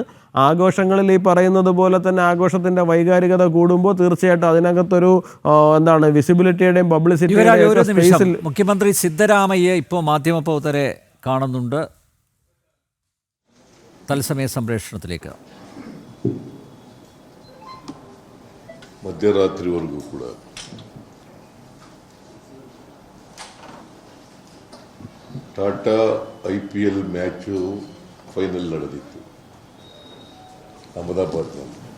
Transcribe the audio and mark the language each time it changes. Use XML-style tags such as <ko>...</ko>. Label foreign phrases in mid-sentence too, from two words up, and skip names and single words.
<ml>ആഘോഷങ്ങളിൽ ഈ പറയുന്നത് പോലെ തന്നെ ആഘോഷത്തിൻ്റെ വൈകാരികത കൂടുമ്പോൾ തീർച്ചയായിട്ടും അതിനകത്തൊരു വിസിബിലിറ്റിയുടെയും പബ്ലിസിറ്റിയുടെയും. മുഖ്യമന്ത്രി സിദ്ധരാമയ്യ ഇപ്പോൾ മാധ്യമപ്രവർത്തകരെ കാണുന്നുണ്ട്. തത്സമയ സംപ്രേഷണത്തിലേക്ക്.</ml> <kn>ಮಧ್ಯರಾತ್ರಿವರೆಗೂ ಕೂಡ ಟಾಟಾ IPL ಮ್ಯಾಚು ಫೈನಲ್ ನಡೆದಿತ್ತು ಅಹಮದಾಬಾದ್ನಲ್ಲಿ.</kn>